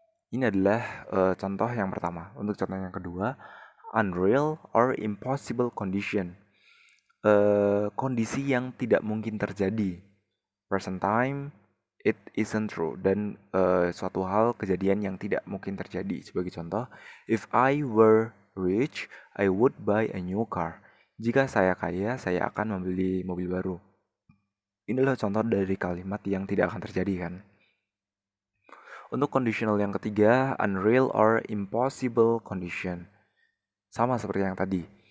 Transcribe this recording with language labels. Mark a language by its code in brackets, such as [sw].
[id] Ini adalah contoh yang pertama. Untuk contoh yang kedua, [en] unreal or impossible condition. [id] Kondisi yang tidak mungkin terjadi. [en] Present time, it isn't true, [id] dan suatu hal kejadian yang tidak mungkin terjadi. Sebagai contoh, [en] if I were rich, I would buy a new car. [id] Jika saya kaya, saya akan membeli mobil baru. Inilah contoh dari kalimat yang tidak akan terjadi, kan? Untuk conditional yang ketiga, [en] unreal or impossible condition. [id] Sama seperti yang tadi.